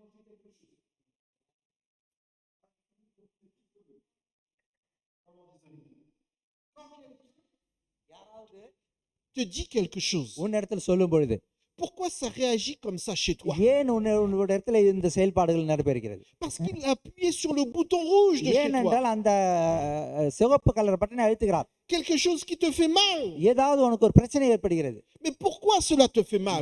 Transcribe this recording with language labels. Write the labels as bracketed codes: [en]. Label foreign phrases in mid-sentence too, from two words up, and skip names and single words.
[fr] te dit quelque chose, [ta] உன் இடத்துல சொல்லும் பொழுது [fr] pourquoi ça réagit comme ça chez toi? [ta] ஏன் உன்னோட இடத்துல இந்த செயல்பாடுகள் நடைபெறுகிறது? [fr] Parce qu'il a appuyé sur le bouton rouge de chez toi. [ta] ஏனென்றால் அந்த சிவப்பு கலர் பட்டனை அழுத்துகிறார். [fr] Quelque chose qui te fait mal. [ta] ஏதாவது உனக்கு ஒரு பிரச்சனை ஏற்படுகிறது. [fr] Mais pourquoi cela te fait mal?